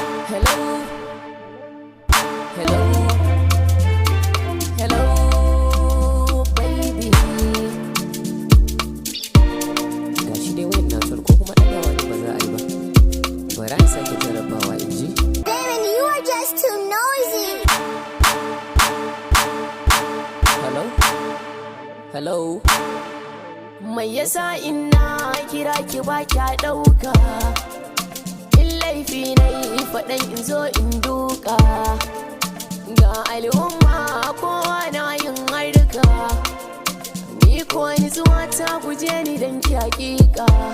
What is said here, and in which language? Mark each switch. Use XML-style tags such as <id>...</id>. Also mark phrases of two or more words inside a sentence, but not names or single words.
<en>Hello? Hello? Hello, baby.</en> <ha>Ga shi dai wayar na tsoro, ko kuma ɗagawa ne ba za a yi ba. Bari in sake jarrabawa in ji.</ha> <en>Baby, you are just too noisy. Hello? Hello?</en> <ha>Mai yasa in na kira ki ba kya ɗauka? In laifi na yi faɗan in zo in duka. Ga al'umma kowa na yin harka. Ni ko nutsuwa ta guje ni dan ki haƙiƙa.</ha>